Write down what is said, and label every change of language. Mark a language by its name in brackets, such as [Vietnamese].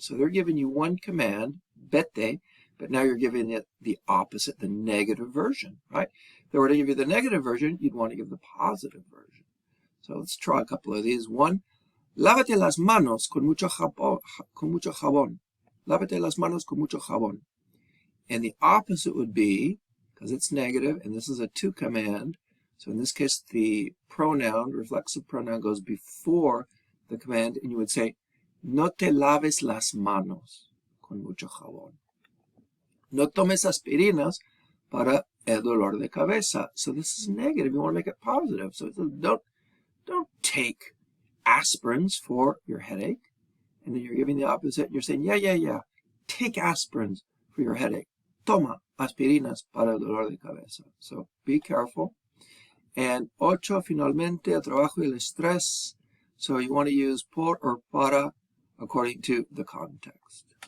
[English] So they're giving you one command, vete, but now you're giving it the opposite, the negative version, right? If they were to give you the negative version, you'd want to give the positive version. So let's try a couple of these. [Spanish] 1, lávate las manos con mucho jabón. Lávate las manos con mucho jabón. [English] And the opposite would be, because it's negative, and this is a to command, so in this case, the pronoun, reflexive pronoun, goes before the command, and you would say, [Spanish] no te laves las manos con mucho jabón. No tomes aspirinas para el dolor de cabeza. [English] So this is negative. You want to make it positive. So don't take aspirins for your headache. And then you're giving the opposite. You're saying, yeah. Take aspirins for your headache. [Spanish] Toma aspirinas para el dolor de cabeza. [English] So be careful. And 8, [Spanish] finalmente, el trabajo y el estrés. [English] So you want to use por or para according to the context.